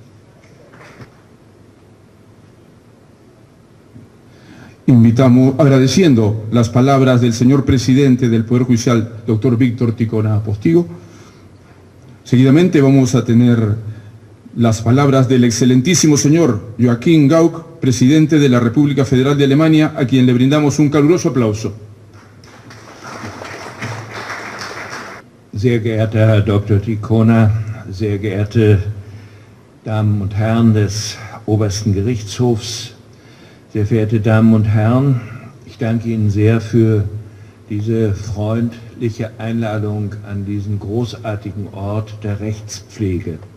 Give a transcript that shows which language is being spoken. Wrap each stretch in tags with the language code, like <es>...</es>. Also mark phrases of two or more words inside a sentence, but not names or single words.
<es>Invitamos, agradeciendo las palabras del señor presidente del Poder Judicial, doctor Víctor Ticona Postigo. Seguidamente vamos a tener las palabras del excelentísimo señor Joachim Gauck, presidente de la República Federal de Alemania, a quien le brindamos un caluroso aplauso.</es> <de>Sehr geehrter Herr Dr. Ticona, sehr geehrte Damen und Herren des Obersten Gerichtshofs, sehr verehrte Damen und Herren, ich danke Ihnen sehr für diese freundliche Einladung an diesen großartigen Ort der Rechtspflege.</de>